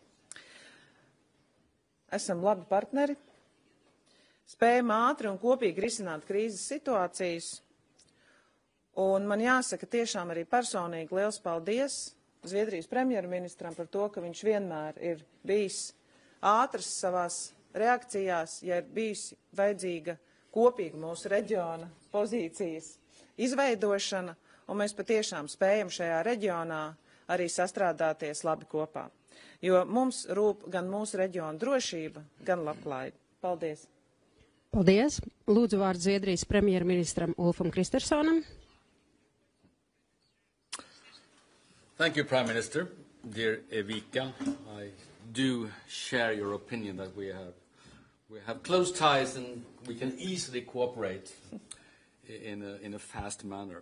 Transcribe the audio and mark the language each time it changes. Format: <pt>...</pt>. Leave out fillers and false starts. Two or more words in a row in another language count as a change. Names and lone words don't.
<lv>Esam labi partneri, spējam ātri un kopīgi risināt krīzes situācijas, un man jāsaka tiešām arī personīgi liels paldies Zviedrijas premjerministram par to, ka viņš vienmēr ir bijis ātrs savās reakcijās, ja ir bijusi vajadzīga kopīga mūsu reģiona pozīcijas izveidošana, un mēs patiešām spējam šajā reģionā arī sastrādāties labi kopā. Jo mums rūp gan mūsu reģiona drošība, gan labklājība. Paldies! Paldies! Lūdzu vārdu Zviedrijas premjerministram Ulfam Kristerssonam.</lv> <en>Thank you, Prime Minister. Dear Evika, I do share your opinion that we have close ties and we can easily cooperate in a fast manner.</en>